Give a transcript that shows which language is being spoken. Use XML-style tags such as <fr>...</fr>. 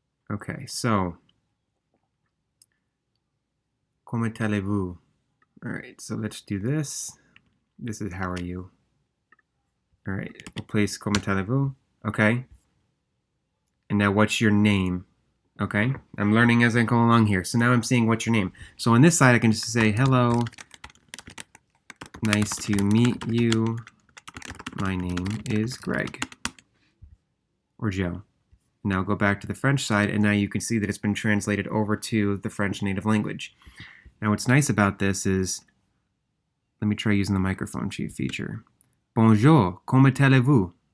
<en>Okay, so</en> <fr>comment allez-vous?</fr> <en>All right, so let's do this. This is how are you? All right, replace</en> <fr>comment allez-vous.</fr> <en>Okay. And now what's your name? Okay, I'm learning as I go along here. So now I'm seeing what's your name. So on this side, I can just say, hello, nice to meet you. My name is Greg or Joe. Now go back to the French side, and now you can see that it's been translated over to the French native language. Now what's nice about this is, let me try using the microphone feature.</en> <fr>Bonjour, comment allez-vous?</fr>